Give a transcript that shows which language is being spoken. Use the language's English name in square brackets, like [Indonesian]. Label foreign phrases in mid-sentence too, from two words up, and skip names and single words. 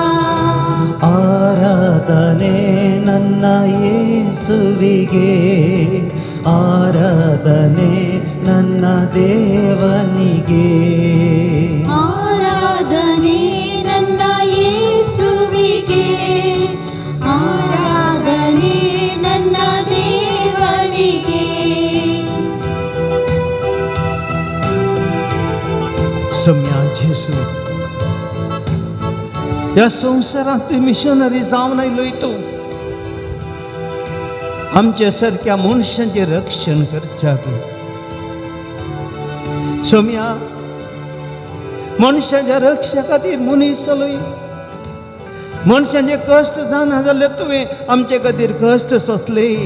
[Kannada] ಆರಾಧನೆ ನನ್ನ ಯೇಸುವಿಗೆ ಆರಾಧನೆ ನನ್ನ ದೇವನಿಗೆ ಆರಾಧನೆ ನನ್ನ ಯೇಸುವಿಗೆ ಆರಾಧನೆ ನನ್ನ ದೇವನಿಗೆ [Konkani] सम्या जेसू या संवसारांत मिशनरी जावन आयलोय तूं आमच्या सारक्या मनशांचें रक्षण करच्याक सम्या मनशांच्या रक्षा खातीर मनीस जालोय मनशांचे कश्ट जाना जाल्यार तुवें आमचे खातीर कश्ट सोंसले